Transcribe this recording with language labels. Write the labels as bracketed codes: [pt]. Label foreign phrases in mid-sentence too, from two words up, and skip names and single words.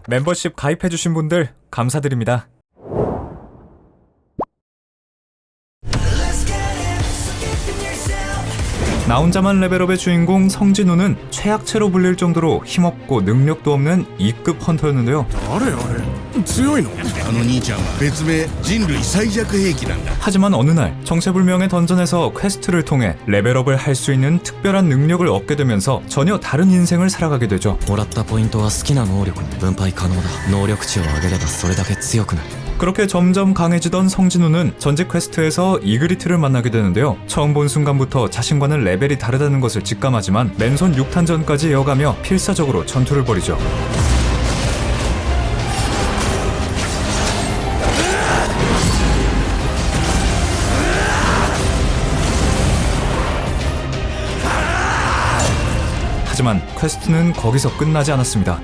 [ko] 멤버십 가입해주신 분들 감사드립니다. 나 혼자만 레벨업의 주인공 성진우는 최악체로 불릴 정도로 힘없고 능력도 없는 2급 헌터였는데요. 하지만 어느 날 정체불명의 던전에서 퀘스트를 통해 레벨업을 할 수 있는 특별한 능력을 얻게 되면서 전혀 다른 인생을 살아가게 되죠. [ja] もらったポイントは好きな能力に分配可能だ。能力値を上げればそれだけ強くなる。 [ko] 그렇게 점점 강해지던 성진우는 전직 퀘스트에서 이그리트를 만나게 되는데요. 처음 본 순간부터 자신과는 레벨이 다르다는 것을 직감하지만 맨손 6탄전까지 이어가며 필사적으로 전투를 벌이죠. 하지만 퀘스트는 거기서 끝나지 않았습니다.